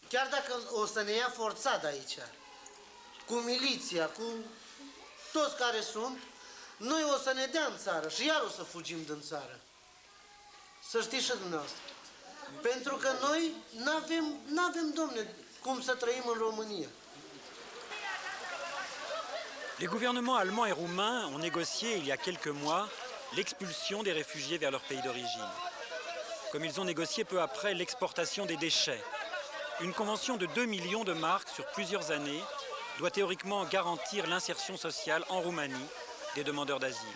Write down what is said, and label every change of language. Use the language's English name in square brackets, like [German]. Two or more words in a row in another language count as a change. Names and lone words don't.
[Romanian] Chiar dacă o să ne ia forțat de aici, cu miliția, cu toți care sunt, noi o să ne dea în țară și iar o să fugim din țară. Să știți și dumneavoastră. Pentru că noi n-avem, domne, cum să trăim în România. [French] Les gouvernements allemands et roumains ont négocié il y a quelques mois l'expulsion des réfugiés vers leur pays d'origine. Comme ils ont négocié peu après l'exportation des déchets. Une convention de 2 millions de marks sur plusieurs années doit théoriquement garantir l'insertion sociale en Roumanie des demandeurs d'asile.